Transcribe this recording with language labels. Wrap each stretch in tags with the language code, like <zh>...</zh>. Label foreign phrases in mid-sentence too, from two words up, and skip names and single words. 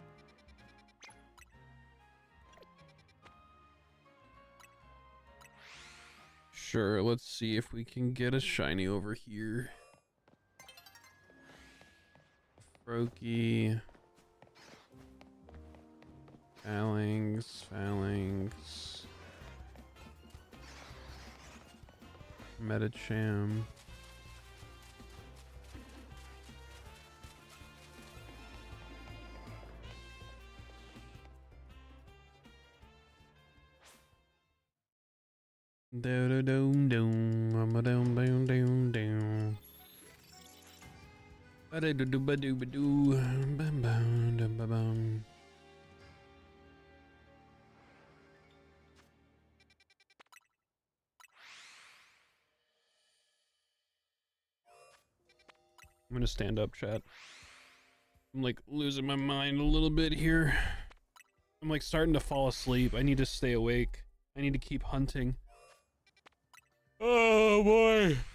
<en>Sure, let's see if we can get a shiny over here. Froakie. Phalanx. Metacham. Do do do do, ba dum dum dum dum. Ba do do ba do ba do, bam bam dum ba bum. I'm gonna stand up, chat. I'm like losing my mind a little bit here. I'm like starting to fall asleep. I need to stay awake. I need to keep hunting. Oh boy.</en>